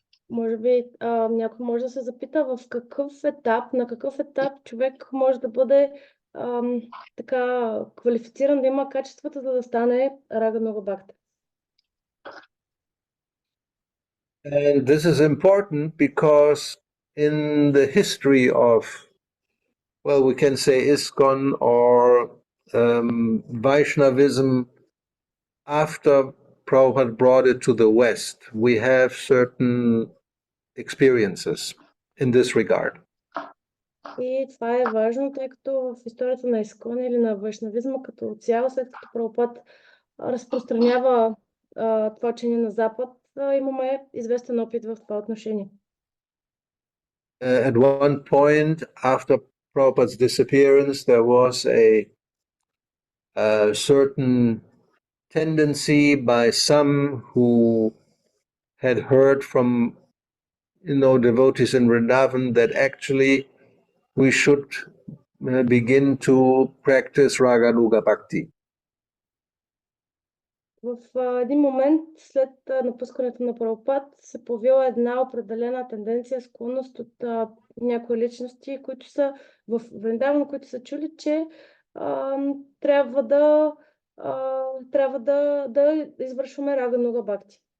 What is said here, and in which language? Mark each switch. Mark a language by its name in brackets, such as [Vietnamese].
[Bulgarian] Може би някой може да се запита на какъв етап човек може да бъде така квалифициран, да има качествата, за да стане Ragānuga Bhakta. [English] And this is important because in the history of, well, we can say ISKCON or Vaishnavism, after Prabhupada brought it to the West, we have certain experiences in this regard. [Bulgarian] И това е важно, тъй като в историята на Искон или на вайшнавизма като цяло, след като Прабхупад разпространява това учение на Запад, имаме известен опит в това отношение. [English] At one point, after Prabhupada's disappearance, there was a certain tendency by some who had heard from, devotees in Vrindavan that actually we should begin to practice Ragānuga Bhakti. [Bulgarian] В един момент след напускането на Прабхупад се появила една определена тенденция, склонност от някои личности, които са в Вриндаван, които са чули, че трябва да извършваме Ragānuga Bhakti.